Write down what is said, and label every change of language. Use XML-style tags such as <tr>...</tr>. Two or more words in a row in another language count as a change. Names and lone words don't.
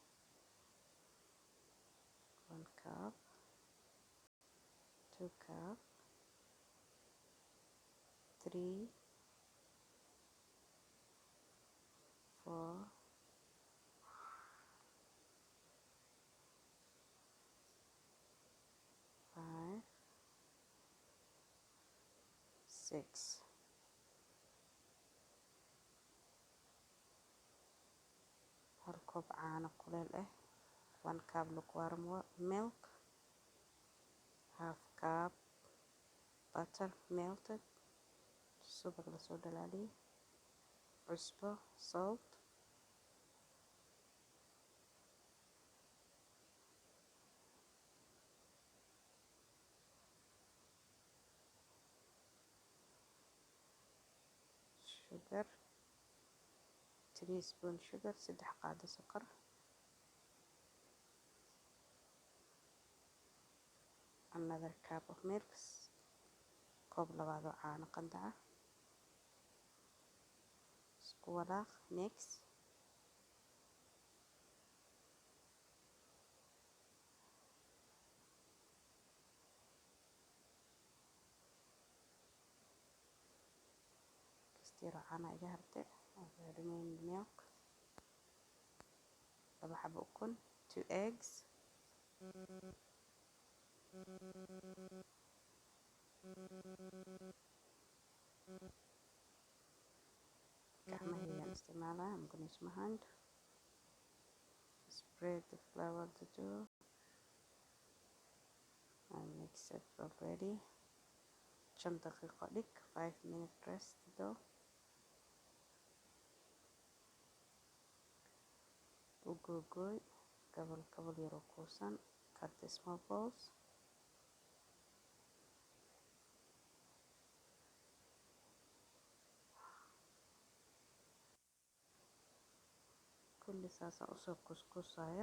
<en>1 cup, 2 cup, 3, 4, 5, 6.</en> <so>1 koob caano kuleel</so> <en>1 cup lukewarm milk, half cup butter melted,</en> <so>subag la soo dhalaaliyay, cusbo,</so> <en>salt, sugar, 3 spoon sugar,</en> <so>3 qaado sokor,</so> <en>another cup of milk,</en> <so>koob labaad oo caano qandac ah. Isku walaaq. Next kastiro caana iga hartay.</so> <en>Remaining milk,</en> <so>2 xabo ukun, 2 eggs, gacmahaygaan isticmaalaa.</so> <en>I'm gonna use my hand. Spread the flour to dough and mix it already.</en> <so>5 daqiiqo dhig,</so> <en>5 minutes rest dough.</en> <so>U googooy gabal yar oo kuusan.</so> <en>Cut the small balls.</en> <so>kulli saasaan usoo kuskusaya.</so>